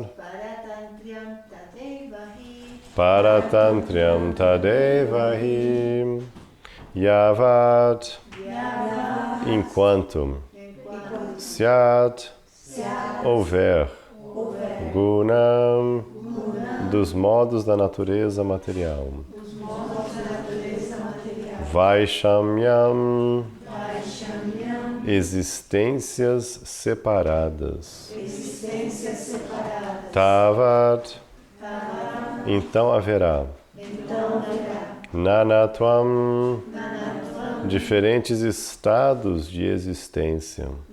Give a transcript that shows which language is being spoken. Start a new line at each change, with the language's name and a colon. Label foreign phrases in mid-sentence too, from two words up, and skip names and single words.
Sanskrit: परतन्त्र्यं तदेव हि परतन्त्र्यं तदेव हि. Yavat, enquanto, Syat, houver, Gunam,
Portuguese: dos modos da natureza material, Vaishamyam, existências separadas, Tavat, então haverá, Nanatvam, diferentes estados de existência.